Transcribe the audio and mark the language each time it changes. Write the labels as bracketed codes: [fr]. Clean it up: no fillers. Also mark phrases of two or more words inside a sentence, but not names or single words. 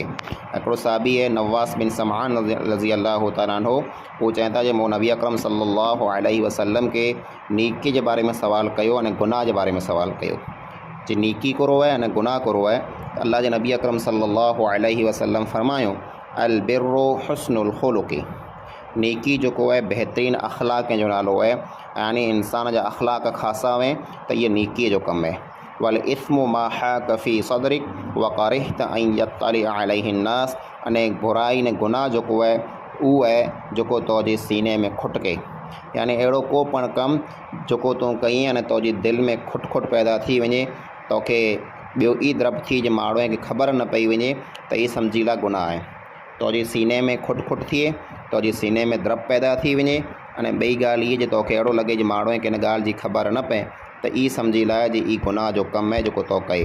[sd] हिकिड़ो साहबी आहे नवास बिन समान [ar] رضي الله تعالى عنه, [sd] उहो चवनि था जे मूं नबी अकरम [ar] صلى الله عليه وسلم [sd] के नीकी जे बारे में सवाल कयो अने गुनाह जे बारे में सवाल कयो, जे नीकी करो आहे अने गुनाह करो आहे। त अल्लाह जे नबी अकरम [ar] صلى الله عليه وسلم [sd] फरमायो [ar] البر حسن الخلق, [sd] नेकी जेको आहे बहितरीन अख़लाक़ जो नालो आहे, यानी इंसान जा अख़लाक़ ख़ासा हुए त इहा नेकीअ जो कमु आहे। [ar] والإثم ما حاك في صدرك وكرهت أن يطلع عليه الناس, [sd] अने बुराई ने गुनाह जेको आहे उहो आहे जेको तव्हांजे सीने में खुटके, यानी अहिड़ो को पण कमु जेको तूं कई अने तुंहिंजी दिलि में खुट खुट पैदा थी वञे, तोखे ॿियो ई द्रब थी जे माण्हूअ खे ख़बर न पई वञे त ई सम्झी ला गुनाह आहे। तुंहिंजे सीने में खुट खुट थिए, तुंहिंजे सीने में द्रब पैदा थी वञे, अने ॿई ॻाल्हि इहा जे तोखे अहिड़ो लॻे जे माण्हूअ खे हिन ॻाल्हि जी ख़बर न पए त ई सम्झी लाइ जे ई गुनाह जो कमु आहे जेको तो कयो आहे।